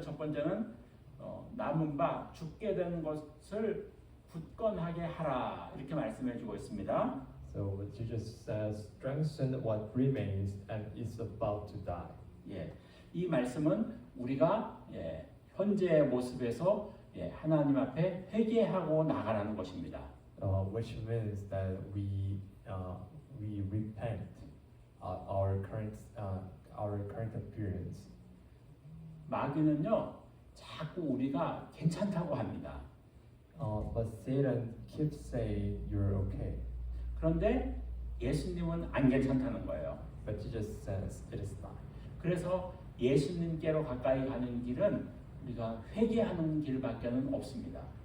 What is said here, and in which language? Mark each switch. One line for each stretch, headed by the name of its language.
Korean: 첫 번째는 남은 바 죽게 된 것을 굳건하게 하라 이렇게 말씀해주고 있습니다.
English: So Jesus says, strengthen what remains and is about to die.
Korean: 예, 이 말씀은 우리가 현재의 모습에서 하나님 앞에 회개하고 나가라는 것입니다.
English: Which means that we repent our current appearance.
Korean: 마귀는요, 자꾸 우리가 괜찮다고 합니다.
English: But Satan keeps saying you're okay.
Korean: 그런데 예수님은 안 괜찮다는 거예요.
English: But Jesus says it is not.
Korean: 그래서 예수님께로 가까이 가는 길은 우리가 회개하는 길밖에는 없습니다.